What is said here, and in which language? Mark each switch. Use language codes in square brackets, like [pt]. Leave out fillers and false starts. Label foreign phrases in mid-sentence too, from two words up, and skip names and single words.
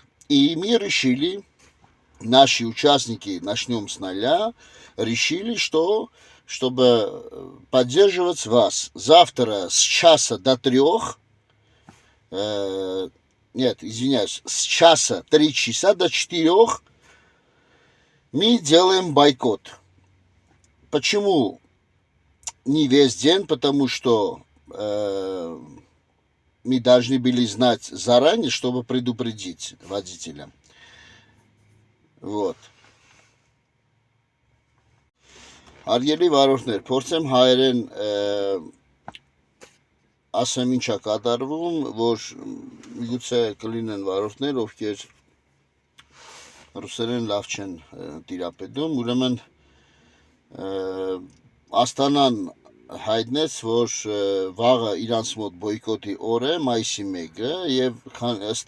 [ru] И мы решили, наши участники «Начнем с нуля», решили, что, чтобы поддерживать вас, завтра с часа до 3, с часа 3 часа до 4 мы делаем бойкот. Почему не весь день? Потому что мы должны были знать заранее, чтобы предупредить водителя. Вот. [hy] Հարգելի վարորդներ, փորձեմ հայերեն ասեմ ինչ է կատարվում, որ միգուցե կլինեն վարորդներ, ովքեր ռուսերեն լավ չեն տիրապետում, ուրեմն Աստանան հայտնեց, որ վաղը իրանց մոտ բոյկոտի օր է, մայիսի 1-ը, եւ ըստ